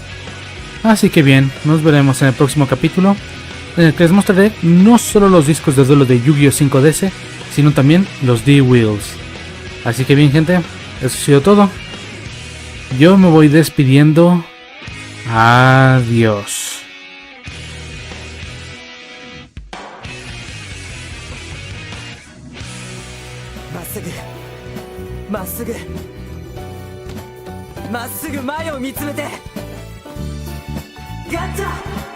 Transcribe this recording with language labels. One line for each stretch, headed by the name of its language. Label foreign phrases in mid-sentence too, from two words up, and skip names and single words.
Spanish: Así que bien, nos veremos en el próximo capítulo, en el que les mostraré no solo los discos de duelo de Yu-Gi-Oh! 5DS, sino también los D-Wheels. Así que bien gente, eso ha sido todo. Yo me voy despidiendo. Adiós.
Japanese: まっすぐまっすぐ前を見つめてガッチャ